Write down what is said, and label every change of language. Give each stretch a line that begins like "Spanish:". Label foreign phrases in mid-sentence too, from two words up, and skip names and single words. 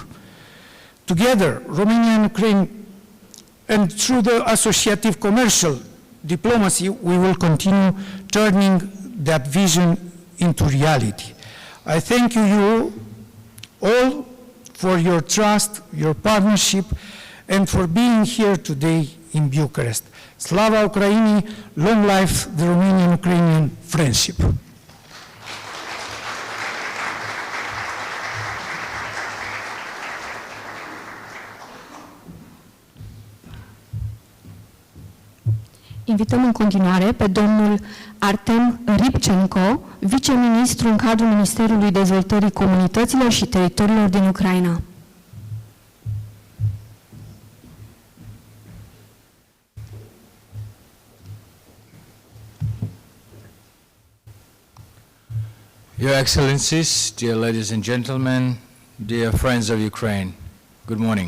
English: Together, Romania and Ukraine, and through the associative commercial diplomacy, we will continue turning that vision into reality. I thank you all for your trust, your partnership, and for being here today in Bucharest.
Ukrainian: Слава Україні,
English: long life the Romanian-Ukrainian friendship.
Romanian: Invităm în continuare pe domnul Artem Rybchenko, viceministru în cadrul Ministerului Dezvoltării Comunităților și Teritoriilor din Ucraina.
English: Your Excellencies, dear ladies and gentlemen, dear friends of Ukraine, good morning.